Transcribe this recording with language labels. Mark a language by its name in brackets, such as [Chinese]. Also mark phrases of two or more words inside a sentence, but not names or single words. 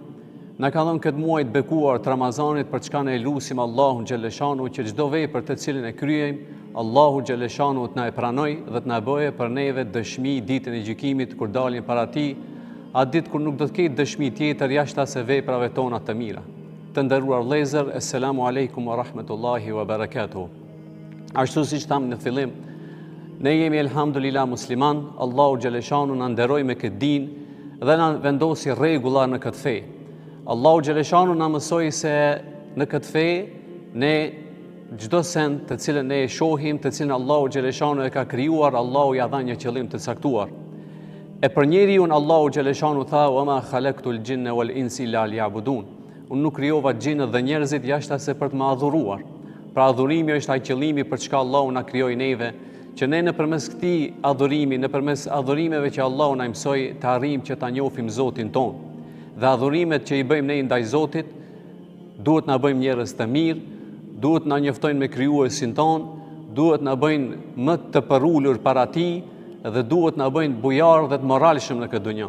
[Albanian] Na ka dhënë këtë muaj të bekuar të Ramazanit, për çka ne lutim Allahun [Arabic] جل شأنه [Albanian] që çdo vepër të cilën e kryejmë, Allahu [Arabic] جل شأنه [Albanian] të na e pranoj dhe të na bëjë për neve dëshmi ditën e gjykimit kur dalim para Tij, atë ditë kur nuk do të ketë dëshmi tjetër jashtë asë veprave tona të mira. Të nderuar vëllezër, [Arabic] السلام عليكم ورحمة الله وبركاته. [Albanian] Ashtu siç thamë në fillim, ne jemi elhamdulillah musliman, Allahu [Arabic] جل شأنه [Albanian] na nderoi me këtë din dhe na vendosi rregulla në këtë fe. Allahu [Arabic] جل شأنه [Albanian] na mësoi se në këtë fe ne çdo send të cilën ne e shohim, të cilën Allahu [Arabic] جل شأنه [Albanian] e ka krijuar, Allahu ja dha një qëllim të caktuar. E për njeriu Allahu [Arabic] جل شأنه [Albanian] tha: [Arabic] "وما خلقت الجن والإنس إلا ليعبدون." [Albanian] Unë nuk krijova xhinët dhe njerëzit jashtë se për të më adhuruar. Pra adhurimi është ai qëllimi për çka Allahu na krijoi neve, që ne nëpërmes këtij adhurimi, nëpërmes adhurimeve që Allahu na mësoi, të arrijmë që ta njohim Zotin ton. Dhe adhurimet që I bëjmë ne ndaj Zotit, duhet na bëjmë njerëz të mirë, duhet na njoftojnë me krijuesin ton, duhet na bëjnë më të përulur para Tij dhe duhet na bëjnë bujar dhe të moralshëm në këtë dunjë.